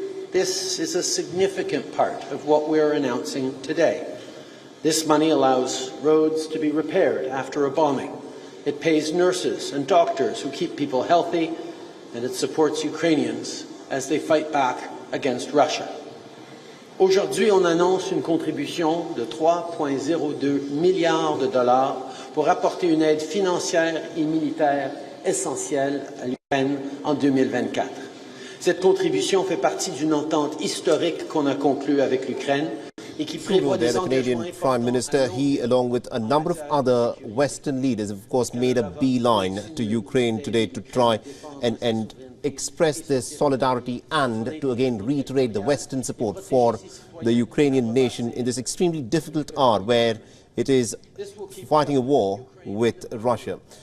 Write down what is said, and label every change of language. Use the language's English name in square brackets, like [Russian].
[English] This is a significant part of what we are announcing today. This money allows roads to be repaired after a bombing. It pays nurses and doctors who keep people healthy, and it supports Ukrainians as they fight back against Russia. [French] Aujourd'hui, on annonce une contribution de 3,02 milliards de dollars pour apporter une aide financière et militaire essentielle à l'Ukraine en 2024. Cette contribution fait partie d'une entente historique qu'on a conclue avec l'Ukraine et qui prévoit des engagements [English] Canadian Prime Minister, he, along with a number of other Western leaders, of course, made a beeline to Ukraine today to try and express their solidarity and to again reiterate the Western support for the Ukrainian nation in this extremely difficult hour where it is fighting a war with Russia.